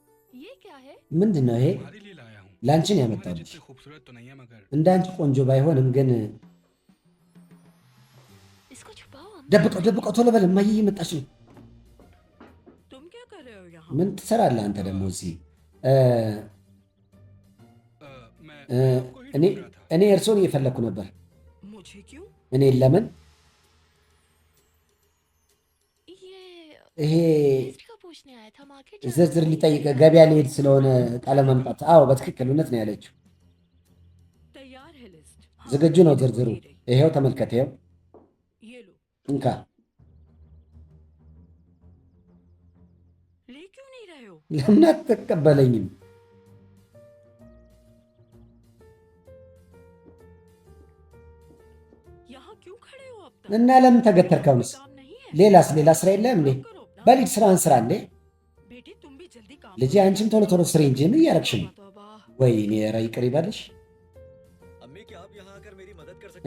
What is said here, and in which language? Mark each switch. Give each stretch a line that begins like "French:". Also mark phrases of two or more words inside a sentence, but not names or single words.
Hindi: ये क्या है?
Amharic: ምንድን ነው ይሄ?
Hindi: तुम्हारे लिए लाया हूँ।
Amharic: ላንቺ ነው
Hindi: तुम्हारे
Amharic: ያመጣሁልሽ።
Hindi: जितने खूबसूरत तो नहीं है मगर
Amharic: እንዳንቺ ቆንጆ ባይሆንም ግን
Hindi: इसको छुपाओ अम्मी।
Amharic: ደብቀው ደብቀው ቶሎ በል እማዬ እየመጣች ነው።
Hindi: तुम क्या कर रहे हो यहाँ?
Amharic: ምን ትሰራለህ አንተ ደግሞ እዚህ?
Hindi: मैं आपको ही
Amharic: እኔ
Hindi: ढूंढ रहा था।
Amharic: እኔ እርሶን እየፈለግኩ ነበር።
Hindi: मुझे क्यों?
Amharic: እኔ ለምን
Hindi: ये
Amharic: ይሄ
Hindi: हिस्ट्री का पूछने आया था मार्केट जाना
Amharic: ዝርዝር
Hindi: था।
Amharic: ሊጠይቅ ገበያ ሊሄድ ስለሆነ ቃለ መምጣት። አዎ በትክክል እውነት ነው ያለችው።
Hindi: तैयार है लिस्ट।
Amharic: ዝግጁ ነው ዝርዝሩ። ይሄው ተመልከት። ይሄው
Hindi: ये लो।
Amharic: እንካ።
Hindi: ले क्यों नहीं रहे हो?
Amharic: ለምን አትቀበለኝም?
Hindi: यहाँ क्यों खड़े हो अब तक?
Amharic: እና ለምን ተገተርከውንስ?
Hindi: काम नहीं है?
Amharic: ሌላስ ሌላ ስራ የለም እንዴ?
Hindi: करो अपना।
Amharic: በሊድ ስራን ስራ እንዴ?
Hindi: बेटी तुम भी जल्दी काम
Amharic: ልጄ አንቺም ቶሎ ቶሎ ስሪ እንጂ ምን እያረግሽ ነው?
Hindi: तौबा।
Amharic: ወይኔ ኧረ ይቅር ይበልሽ።
Hindi: अम्मी क्या आप यहाँ आकर मेरी मदद कर सकती